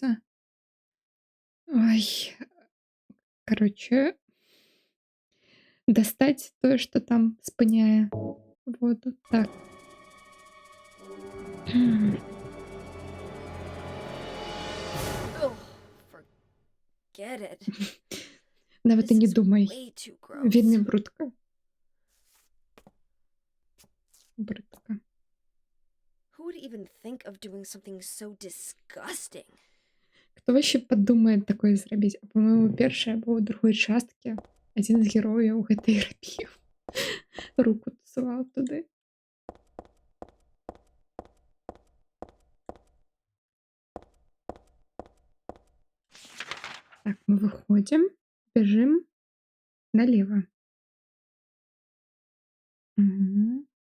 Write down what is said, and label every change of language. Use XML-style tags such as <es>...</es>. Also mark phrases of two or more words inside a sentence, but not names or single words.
<be>Ой,</be> <ru>короче, достать</ru> <be>тое, што там спыняе воду. Так.</be> <en>Ugh, forget it.</en> <be>Нават і</be> <en>This</en> <be>не</be> <en>is</en> <be>думай.</be> <en>way too gross.</en> <be>Вельмі брудка. Брудка.</be> <en>Who would even think of doing something so disgusting?</en> <be>Хто вообще падумае такое зрабіць? А па-моему, першай або другой часткі адзін з герояў гэта і рабіў. Руку суваў туды.</be> <ru>Так, мы выходим, бежим налево. Мгм.</ru>